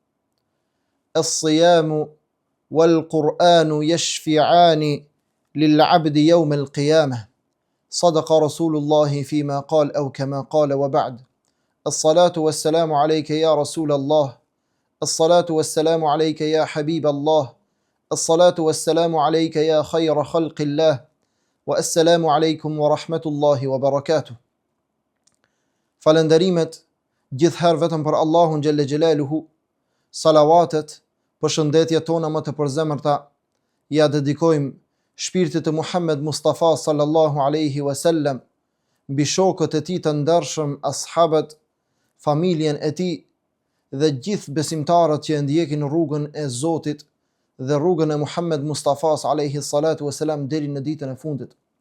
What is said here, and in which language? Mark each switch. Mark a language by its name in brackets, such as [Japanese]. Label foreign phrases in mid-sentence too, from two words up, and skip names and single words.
[Arabic] الصيام والقرآن يشفعان للعبد يوم القيامة صدق رسول الله فيما قال أو كما قال وبعد الصلاة والسلام عليك يا رسول الله الصلاة والسلام عليك يا حبيب الله الصلاة والسلام عليك يا خير خلق الله والسلام عليكم ورحمة الله وبركاته. [Albanian] Falënderimet gjithherë vetëm për Allahun [Arabic] جل جلاله, [Albanian] salavatet, përshëndetjet tona më të përzemërta ja dedikojmë shpirtit të Muhammed Mustafa [Arabic] صلى الله عليه وسلم, [Albanian] mbi shokët e tij të ndershëm, ashabët, familjen e tij dhe gjithë besimtarët që ndjekin rrugën e Zotit dhe rrugën e Muhammed Mustafa [Arabic] عليه الصلاة والسلام [Albanian] deri në ditën e fundit.